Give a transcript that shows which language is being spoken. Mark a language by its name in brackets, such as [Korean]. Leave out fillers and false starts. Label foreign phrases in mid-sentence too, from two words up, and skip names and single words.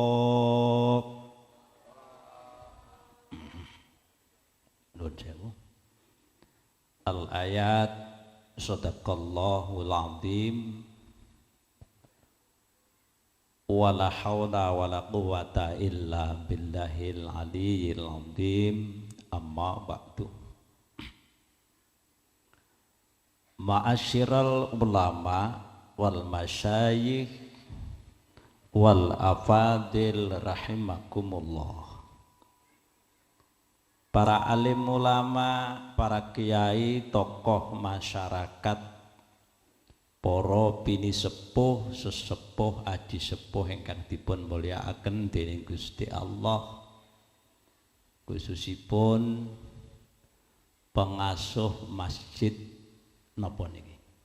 [Arabic] الآية صدق الله العظيم ولا حول ولا قوة إلا بالله العلي العظيم. أما بعد. معاشر العلماء والمشايخ والأفاضل رحمكم الله. [Javanese] Para alim ulama, para kiai, tokoh masyarakat, para bini sepuh, sesepuh, adi sepuh ingkang dipun mulyakaken dening Gusti Allah, khususipun pengasuh masjid napa niki?